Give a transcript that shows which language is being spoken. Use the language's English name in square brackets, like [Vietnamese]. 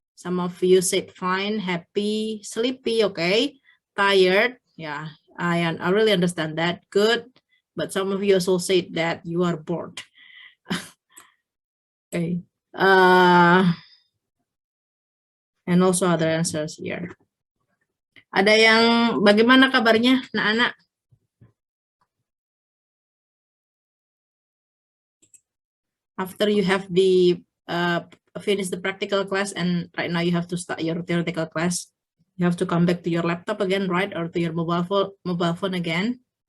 [English] Some of you said fine, happy, sleepy, okay, tired. Yeah, I really understand that. Good. But some of you also said that you are bored. Okay. And also other answers here. [Indonesian] Ada yang bagaimana kabarnya, anak-anak? [English] After you have the finish the practical class and right now you have to start your theoretical class, you have to come back to your laptop again, right? Or to your mobile phone again.